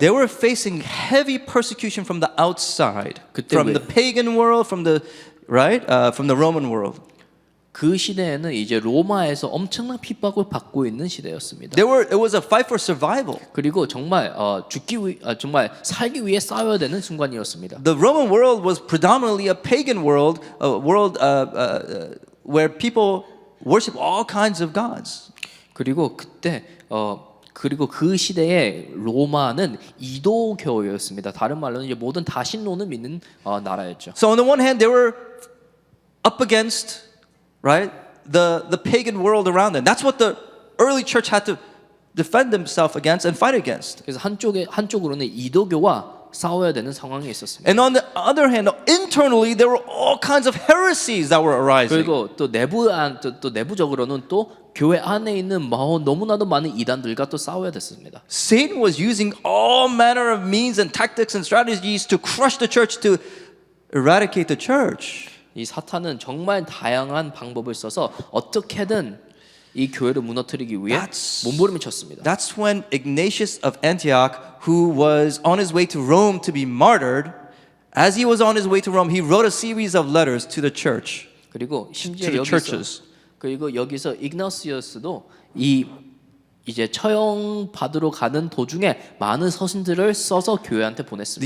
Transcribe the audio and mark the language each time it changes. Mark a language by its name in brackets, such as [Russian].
[English] They were facing heavy persecution from the outside, [Korean] 그때 [English] from the pagan world, from the Roman world. [Korean] 그 시대에는 이제 로마에서 엄청난 핍박을 받고 있는 시대였습니다. [English] It was a fight for survival. [Korean] 그리고 정말 정말 살기 위해 싸워야 되는 순간이었습니다. [English] The Roman world was predominantly a pagan world, a world where people worship all kinds of gods. [Korean] 그리고 그리고 그 시대에 로마는 이도교였습니다. 다른 말로는 이제 모든 다신론을 믿는 나라였죠. [English] So on the one hand, they were up against, right, the pagan world around them. That's what the early church had to defend themselves against and fight against. [Korean] 그래서 한쪽으로는 이도교와 싸워야 되는 상황이 있었습니다. [English] And on the other hand, internally there were all kinds of heresies that were arising. [Korean] 그리고 또 내부적으로는 또 교회 안에 있는 너무나도 많은 이단들과 또 싸워야 됐습니다. [English] Satan was using all manner of means and tactics and strategies to crush the church, to eradicate the church. [Korean] 이 사탄은 정말 다양한 방법을 써서 어떻게든 이 교회를 무너뜨리기 위해 몸부림을 쳤습니다. [English] That's when Ignatius of Antioch, who was on his way to Rome to be martyred, as he was on his way to Rome, he wrote a series of letters to the church. [Korean] 그리고 심지어 [English] to the churches. [Korean] 여기서 이그나시우스도 이제 처형 받으러 가는 도중에 많은 서신들을 써서 교회한테 보냈습니다.